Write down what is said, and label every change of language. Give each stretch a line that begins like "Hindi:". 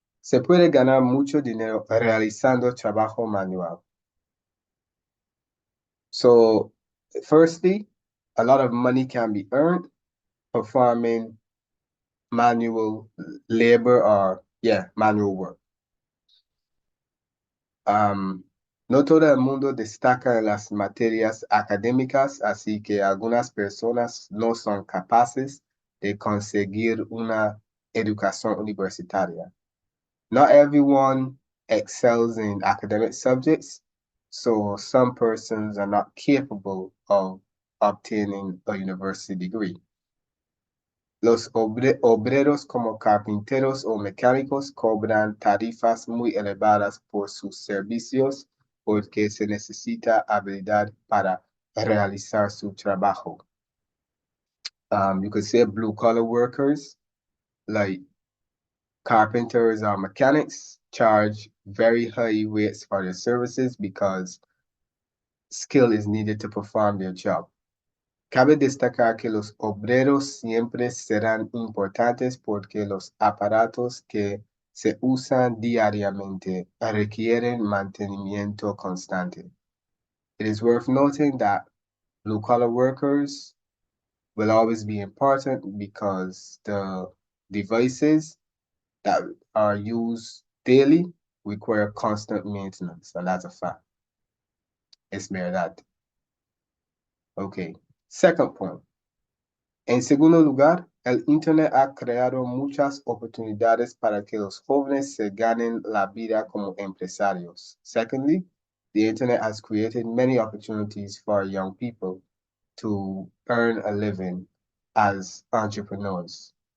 Spanish: Se puede ganar mucho dinero realizando trabajo manual.
English: So, firstly, a lot of money can be earned performing manual labor or, manual work.
Spanish: No todo el mundo destaca en las materias académicas, así que algunas personas no son capaces de conseguir una educación universitaria.
English: Not everyone excels in academic subjects, so some persons are not capable of obtaining a university degree.
Spanish: Los obreros como carpinteros o mecánicos cobran tarifas muy elevadas por sus servicios porque se necesita habilidad para realizar su trabajo.
English: You could say blue collar workers like carpenters or mechanics charge very high rates for their services because skill is needed to perform their job.
Spanish: Cabe destacar que los obreros siempre serán importantes porque los aparatos que se usan diariamente requieren mantenimiento constante.
English: It is worth noting that blue-collar workers will always be important because the devices that are used daily require constant maintenance, and that's a fact.
Spanish: Es verdad.
English: Okay, second point.
Spanish: En segundo lugar, el Internet ha creado muchas oportunidades para que los jóvenes se ganen la vida como empresarios.
English: Secondly, the Internet has created many opportunities for young people to earn a living as entrepreneurs.